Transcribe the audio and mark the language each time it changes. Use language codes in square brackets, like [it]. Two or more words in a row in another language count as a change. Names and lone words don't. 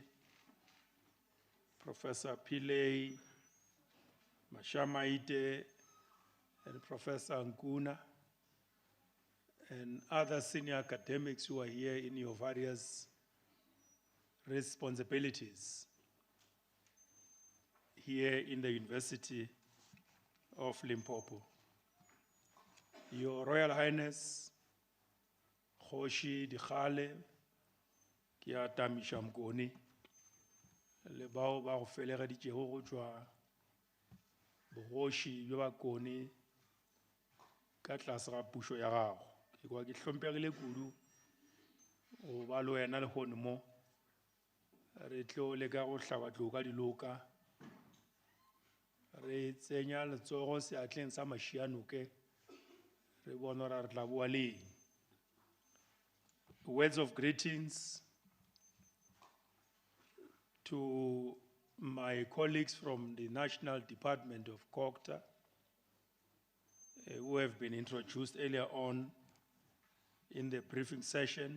[en] Professor Pillay, Mashamaite, and Professor Nkuna, and other senior academics who are here in your various responsibilities here in the University of Limpopo. Your Royal Highness, [nso] Kgoshi Dikgale, ke a tamiša mkone, le bao ba go felegeditšego go tšwa bogoši bja bakone ka tlase ga pušo ya gago. Ke kwa ke hlompegile kudu go ba le wena le gone mo re tlo leka go hlaba tlou ka diloka re tsenya letsogo seatleng sa mašianoke re bona gore re tla boa leng. [en] Words of greetings to my colleagues from the National Department of CoGTA who have been introduced earlier on in the briefing session.